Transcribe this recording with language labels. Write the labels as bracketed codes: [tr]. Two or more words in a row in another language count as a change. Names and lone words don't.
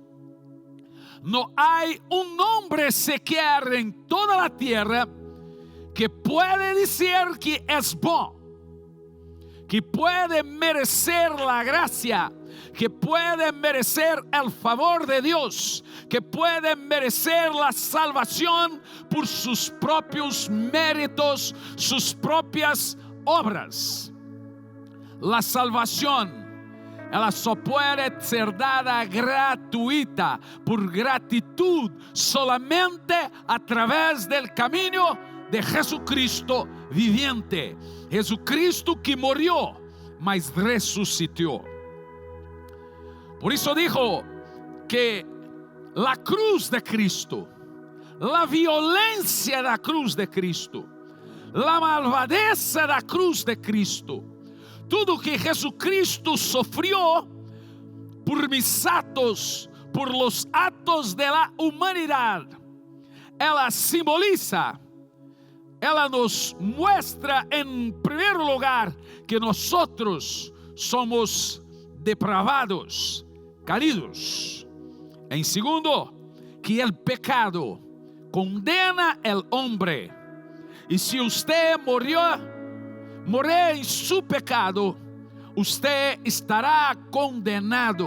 [es] No hay un hombre siquiera en toda la tierra que puede decir que es bueno, que puede merecer la gracia, que puede merecer el favor de Dios, que puede merecer la salvación por sus propios méritos, sus propias obras. La salvación, [pt] ela só [es] puede ser dada gratuita, por gratitud, solamente a través del camino de Jesucristo viviente. Jesucristo que murió, mas resucitó. Por eso dijo que la cruz de Cristo, la violencia de la cruz de Cristo, la malvadez de la cruz de Cristo, tudo que Jesucristo sufrió por mis actos, por los actos de la humanidad, ela simboliza ela nos muestra en primer lugar que nosotros somos depravados, caídos. En segundo, que el pecado condena al hombre. Y si usted murió en su pecado, usted estará condenado.